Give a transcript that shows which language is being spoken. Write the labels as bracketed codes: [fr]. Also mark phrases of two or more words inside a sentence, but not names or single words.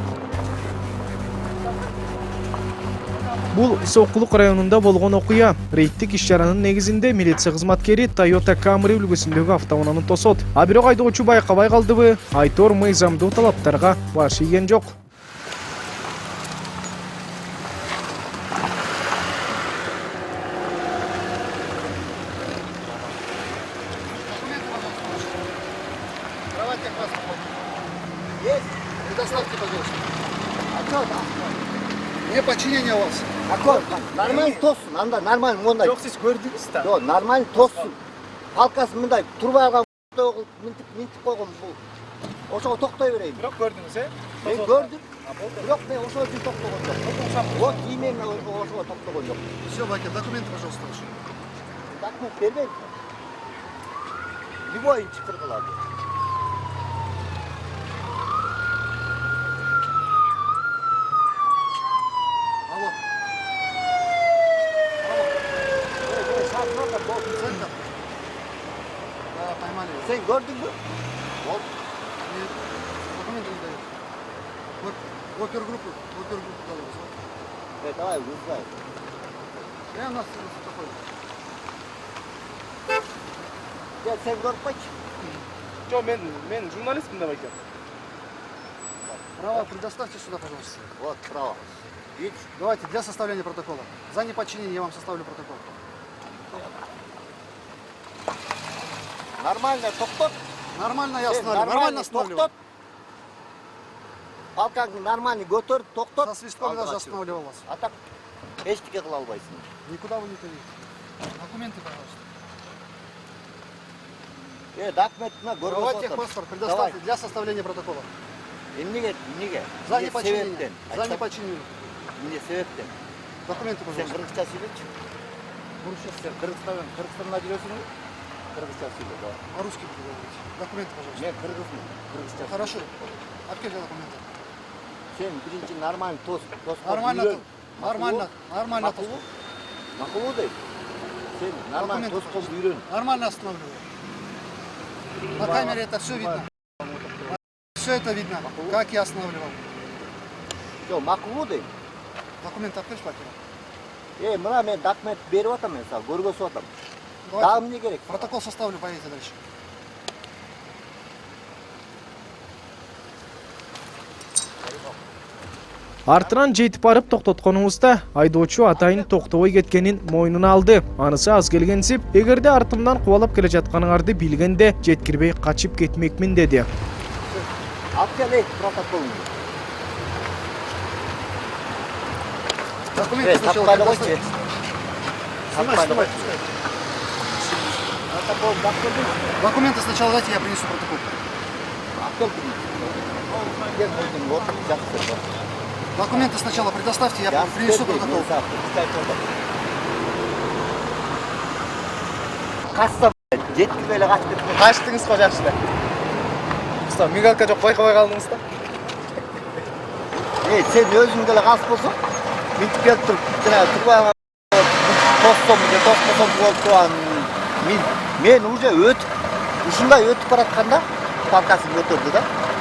[ky] Бул Сокулук районунда болгон окуя. Рейдтик иш-чаранын негизинде милиция кызматкери Toyota Camry үлгүсүндөгү автоунааны тосот. А бирок айдоочу байкабай калдыбы? Айтор мыйзамдуу талаптарга баш ийген жок. [ru] Есть? Предоставьте, пожалуйста. Отчет. Не подчинение у вас. Аккорд. [ky] Нормально тоссун. Анда нормально мындай. Жок, сиз көрдүңүз да. Жок, нормально тоссун. Палкасы мындай турбай алган минтип койгон бул. Ошого токтой берейин. Бирок көрдүңүз, Мен көрдүм. Бирок мен ошол үчүн токтогон жок. [ru] Вот именно [ky] ошого токтогон жок. [ru] Все, Баки, документы, пожалуйста, ваши. [ky] Документ бербейм. Любой чыкыр кылат. [ru] Алло. Центр? Да, поймали. [tr] Sen gördün mü? [ru] Нет, документы не дают. Опергруппу дали. Evet, давай, вызывай. Я у нас такой. [tr] Gel sen korkma ki. [ky] Жок, мен журналистмин да байке. [ru] Право предоставьте сюда, пожалуйста. Вот, право. Видишь? Давайте для составления протокола. За неподчинение я вам составлю протокол. [ky] Нормально, токтот. [ru] Нормально я останавливаю. Нормально останавливаю. [ky] Палкаңды нормально көтөр, токтот. [ru] Со свистком даже останавливал вас. [ky] А так эчтеке кыла албайсың. [ru] Никуда вы не поедете. Документы, пожалуйста. [ky] Документине көргөзүп [ru] Давайте [ky] отур. [ru] паспорт предоставьте для составления протокола. [ky] Эмнеге? [ru] За неподчинение. За неподчинение. [ky] Эмне себептен? [ru] Документы, [ky] Сен [ru] пожалуйста. [ky] кыргызча сүйлөчү. Сен Кыргызстанда жүрөсүңбү? Кыргызча сүйлө, [ru] давай. По-русски буду говорить. Документы, пожалуйста. [ky] Мен кыргызмын. Кыргызча. [ru] Хорошо. Откройте документы. [ky] Сен биринчи нормально тос. [ru] Нормально. Нормально. [ky] Макулу дейт. Сен нормально [ru] Документы, [ky] тоскоп үйрөн. [ru] Нормально останавливаю. На камере это все видно. Все это видно, как я останавливал. [ky] Жок, макулу дейт. [ru] Документы открыть, Бакира. [ky] Мына мен документ берип атам, мен сага көргөзүп атам. [ru] Давайте. [ky] Дагы эмне керек? [ru] Протокол составлю, поедете дальше. [ky] Артынан жетип барып токтотконубузда айдоочу атайын токтобой кеткенин мойнуна алды. Анысы аз келгенсип, эгерде артымдан кубалап келе жатканыңарды билгенде жеткирбей качып кетмекмин деди. Алып кел протоколун. [ru] Документы сначала [ky] Таппай [ru] предоставьте. [ky] койчу. [ru] Снимай. Протокол документ. Документы сначала дайте, я принесу протокол. [ky] Кел койдум, вот, жакшы. [ru] Документы сначала предоставьте, я принесу протокол. [ky] Касса жеткирбей эле качып кетти. Качтыңыз го жакшы эле. Уста, мигалка жок, байкабай калдыңыз да. Сен өзүң деле кас болсоң, минтип келип туруп, жана турбай тоскосом болуп мен уже өтүп, ушундай өтүп баратканда палкасын көтөрдү да.